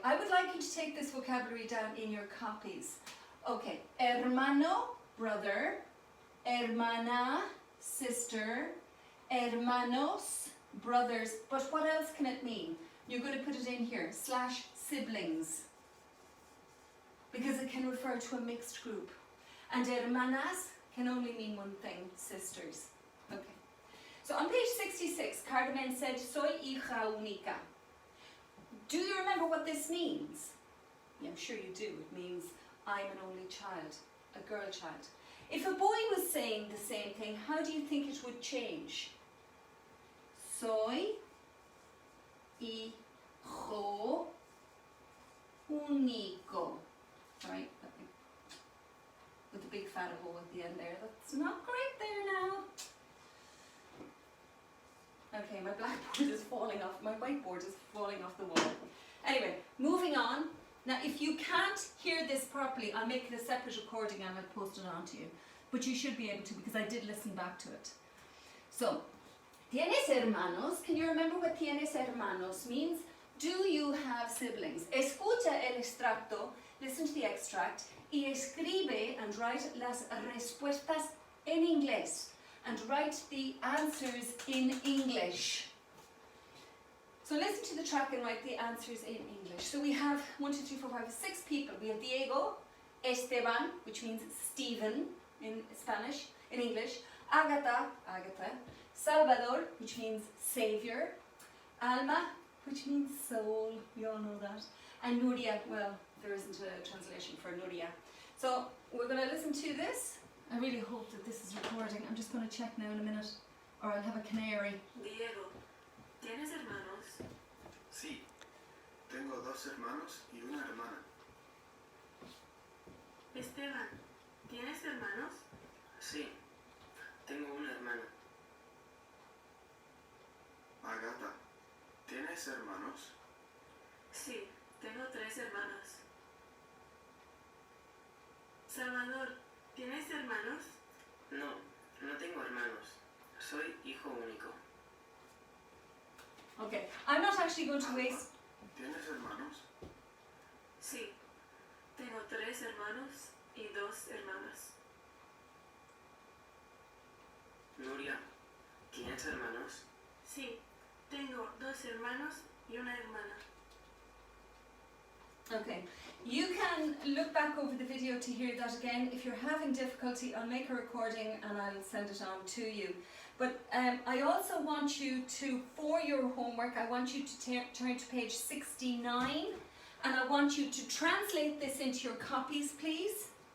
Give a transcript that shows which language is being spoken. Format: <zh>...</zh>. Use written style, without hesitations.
<en>I would like you to take this vocabulary down in your copies. Okay, hermano, brother, hermana, sister, hermanos, brothers, but what else can it mean? You're going to put it in here, / siblings, because it can refer to a mixed group. And hermanas can only mean one thing, sisters. Okay. So on page 66, Carmen said,</en> <es>soy hija única.</es> <en>Do you remember what this means? Yeah, I'm sure you do. It means I'm an only child, a girl child. If a boy was saying the same thing, how do you think it would change?</en> <es>Soy hijo único. Right?</es> <en>With the big fat O at the end there. That's not great there now. Okay, my blackboard is falling off, my whiteboard is falling off the wall. Anyway, moving on. Now, if you can't hear this properly, I'll make it a separate recording and I'll post it on to you. But you should be able to, because I did listen back to it. So,</en> <es>¿tienes hermanos?</es> <en>Can you remember what</en> <es>tienes hermanos</es> <en>means? Do you have siblings?</en> <es>Escucha el extracto,</es> <en>listen to the extract,</en> <es>y escribe</es> <en>and write</en> <es>las respuestas en inglés.</es> <en>And write the answers in English. So listen to the track and write the answers in English. So we have 1, 2, 3, 4, 5, 6 people. We have Diego, Esteban, which means Stephen in Spanish, in English, Agatha, Salvador, which means Savior, Alma, which means soul, we all know that, and Nuria, well, there isn't a translation for Nuria. So we're going to listen to this. I really hope that this is recording. I'm just going to check now in a minute, or I'll have a canary.</en> <es>Diego, ¿tienes hermanos? Sí, tengo 2 hermanos y una hermana. Esteban, ¿tienes hermanos? Sí, tengo una hermana. Agatha, ¿tienes hermanos? Sí, tengo 3 hermanas. Salvador, ¿tienes hermanos? No, no tengo hermanos. Soy hijo único.</es> <en>Okay, I'm not actually going to</en> <es>Alma,</es> <en>waste...</en> <es>¿tienes hermanos? Sí, tengo 3 hermanos y 2 hermanas. Nuria, ¿tienes hermanos? Sí, tengo 2 hermanos y una hermana.</es> <en>Okay, you can look back over the video to hear that again. If you're having difficulty, I'll make a recording and I'll send it on to you. But I also want you to, for your homework, I want you to turn to page 69 and I want you to translate this into your copies, please.</en>